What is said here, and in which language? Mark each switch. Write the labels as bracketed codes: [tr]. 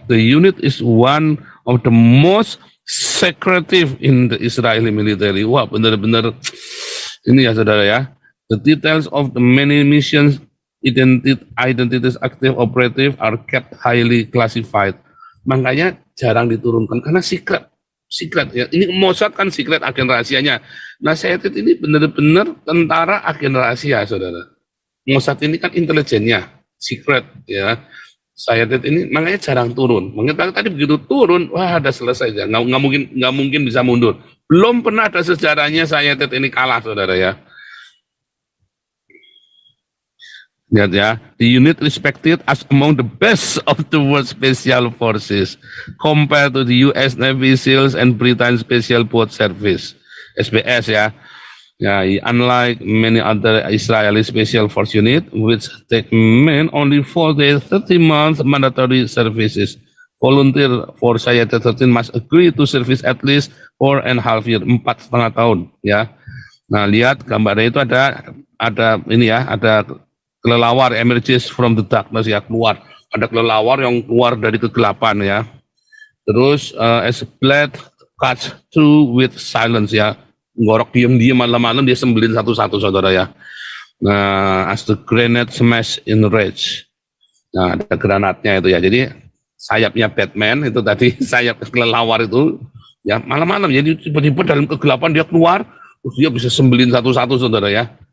[en] The unit is one of the most secretive in the Israeli military. [id] Wah benar-benar ini ya saudara ya. [en] The details of the many missions, identities, active, operative are kept highly classified. [id] Makanya jarang diturunkan karena secret ya. Ini Mossad kan secret, agen rahasianya. Nah Sayatet ini benar-benar tentara agen rahasia saudara. Mossad ini kan intelijennya, secret ya. Sayatet ini makanya jarang turun. Makanya tadi begitu turun, wah ada selesai ya. Nggak mungkin bisa mundur. Belum pernah ada sejarahnya Sayatet ini kalah, saudara ya. Lihat ya, [en] the unit respected as among the best of the world special forces compared to the US Navy SEALs and Britain Special Boat Service (SBS) ya. Ya, unlike many other Israeli special force unit, which take men only 4 days, 30 months mandatory services, volunteer for Sayatet 13 must agree to service at least 4.5 years, [id] 4,5 tahun, ya. Nah, lihat gambarnya itu ada ini ya, ada kelelawar [en] emerges from the darkness [id] ya, keluar. Ada kelelawar yang keluar dari kegelapan ya. [en] Terus as blood cuts through with silence ya. [id] Ngorok diam-diam malam-malam dia sembelin satu-satu saudara ya. Nah, [en] as the grenade smash in rage. [id] Nah, ada granatnya itu ya. Jadi sayapnya Batman itu tadi, sayap kelelawar itu ya malam-malam. Jadi tiba-tiba dalam kegelapan dia keluar, terus dia bisa sembelin satu-satu saudara ya.